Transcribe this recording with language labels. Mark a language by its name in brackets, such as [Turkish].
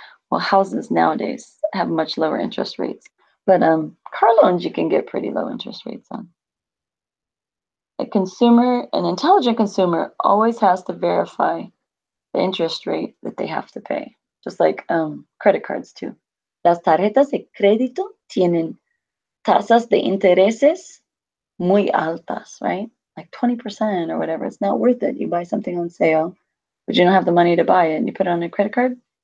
[English] Well, houses nowadays have much lower interest rates, but car loans you can get pretty low interest rates on. An intelligent consumer always has to verify the interest rate that they have to pay, just like credit cards too. [Spanish] Las tarjetas de crédito tienen tasas de intereses muy altas, right? [English] Like 20% or whatever. It's not worth it. You buy something on sale, but you don't have the money to buy it, and you put it on a credit card.